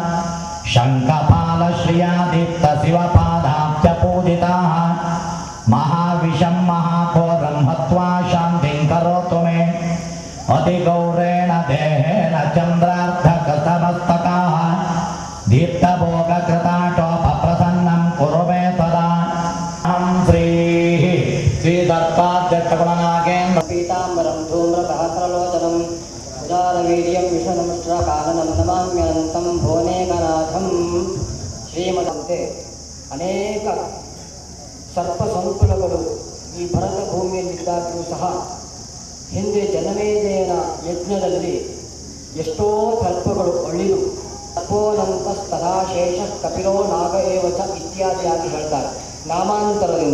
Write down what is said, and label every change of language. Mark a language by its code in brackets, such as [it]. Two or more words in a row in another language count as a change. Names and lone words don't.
[sa] शङ्खपालश्रियादीप्तशिवपादाब्जपूजिताः महाविषं महाघोरं हत्वा शान्तिं करोतु मे अतिगौरेण देहेन चन्द्रार्धकसमस्तकाः दीप्तभोगकृताटोपप्रसन्नं कुरु मे तदा श्रीः श्रीदत्ताद्यक्षगुणनागेन्द्र पीताम्बरं धूम्रसहस्रलोचनं उदारवीर्यं विषनमुष्ट्रकाननं नमाम्यनन्तं भुवनेकनाथं [kn] ಶ್ರೀಮದಂತೆ ಅನೇಕ ಸರ್ಪ ಸಂಕುಲಗಳು ಈ ಭರತ ಭೂಮಿಯಲ್ಲಿದ್ದಾಗಲೂ ಸಹ ಹಿಂದೆ ಜನಮೇಜಯನ ಯಜ್ಞದಲ್ಲಿ ಎಷ್ಟೋ ಸರ್ಪಗಳು ಒಳ್ಳಿದು [sa] ಸರ್ಪೋನಂತ ತದಾಶೇಷ ಕಪಿಲೋ ನಾಗ ಏವಚ [kn] ಇತ್ಯಾದಿಯಾಗಿ ಹೇಳ್ತಾರೆ ನಾಮಾಂತರದಿಂದ.